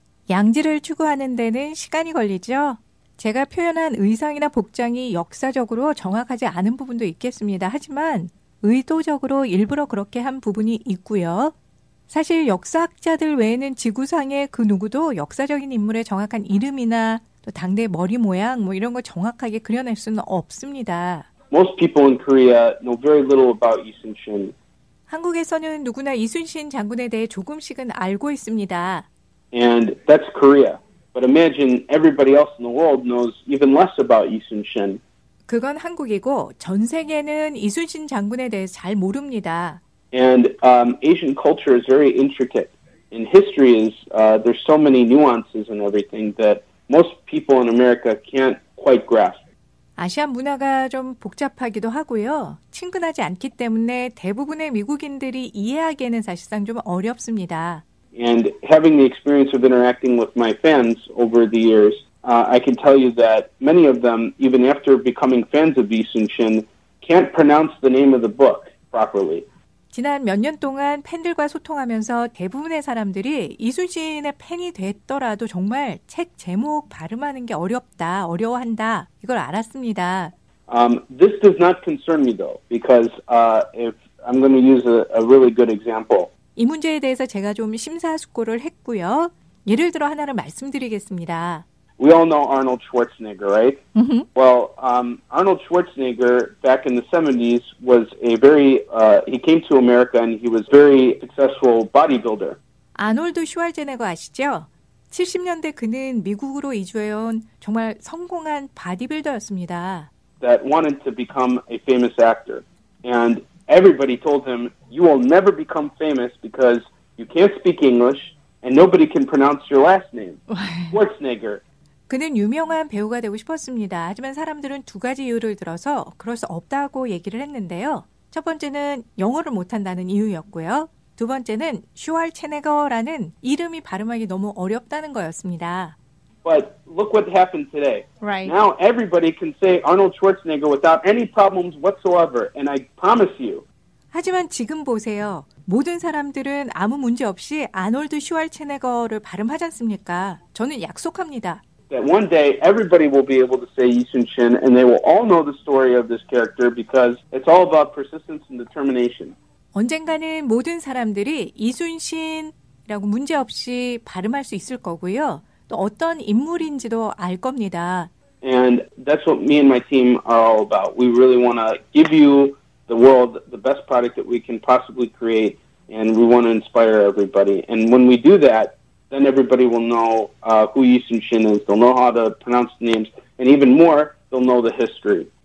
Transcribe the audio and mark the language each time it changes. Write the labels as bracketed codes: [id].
[ko] 양지를 추구하는 데는 시간이 걸리죠. 제가 표현한 의상이나 복장이 역사적으로 정확하지 않은 부분도 있겠습니다. 하지만 의도적으로 일부러 그렇게 한 부분이 있고요. 사실 역사학자들 외에는 지구상의 그 누구도 역사적인 인물의 정확한 이름이나 또 당대 머리 모양 뭐 이런 걸 정확하게 그려낼 수는 없습니다. [en] Most people in Korea know very little about Lee Sun-shin. [ko] 한국에서는 누구나 이순신 장군에 대해 조금씩은 알고 있습니다. [en] And that's Korea. But imagine everybody else in the world knows even less about Lee Sun-shin. [ko] 그건 한국이고 전 세계는 이순신 장군에 대해서 잘 모릅니다. [en] And Asian culture is very intricate. And history is, there's so many nuances and everything that most people in America can't quite grasp. [ko] 아시아 문화가 좀 복잡하기도 하고요. 친근하지 않기 때문에 대부분의 미국인들이 이해하기에는 사실상 좀 어렵습니다. [en] And having the experience of interacting with my fans over the years, I can tell you that many of them, even after becoming fans of Lee Sun-shin, can't pronounce the name of the book properly. [ko] 지난 몇 년 동안 팬들과 소통하면서 대부분의 사람들이 이순신의 팬이 됐더라도 정말 책 제목 발음하는 게 어렵다, 어려워한다 이걸 알았습니다. [en] This does not concern me though, because if I'm going to use a really good example. [ko] 이 문제에 대해서 제가 좀 심사숙고를 했고요. 예를 들어 하나를 말씀드리겠습니다. [en] We all know Arnold Schwarzenegger, right? Mm-hmm. Well, Arnold Schwarzenegger back in the 70s was he came to America and he was very successful bodybuilder. [ko] 아놀드 슈왈제네거 아시죠? 70년대 그는 미국으로 이주해온 정말 성공한 바디빌더였습니다. [en] That wanted to become a famous actor. And everybody told him, you will never become famous because you can't speak English and nobody can pronounce your last name. Schwarzenegger. [ko] 그는 유명한 배우가 되고 싶었습니다. 하지만 사람들은 두 가지 이유를 들어서 그럴 수 없다고 얘기를 했는데요. 첫 번째는 영어를 못한다는 이유였고요. 두 번째는 슈왈체네거라는 이름이 발음하기 너무 어렵다는 거였습니다. [en] But look what happened today. Right. Now everybody can say Arnold Schwarzenegger without any problems whatsoever, and I promise you. [ko] 하지만 지금 보세요. 모든 사람들은 아무 문제 없이 아놀드 슈왈체네거를 발음하지 않습니까? 저는 약속합니다. [en] That one day everybody will be able to say Lee Sun-shin, and they will all know the story of this character because it's all about persistence and determination. [ko] 언젠가는 모든 사람들이 이순신이라고 문제없이 발음할 수 있을 거고요. 또 어떤 인물인지도 알 겁니다. [en] And that's what me and my team are all about. We really want to give you the world the best product that we can possibly create, and we want to inspire everybody. And when we do that, then everybody will know who Lee Sun-shin is. They'll know how to pronounce the names, and even more, they'll know the history.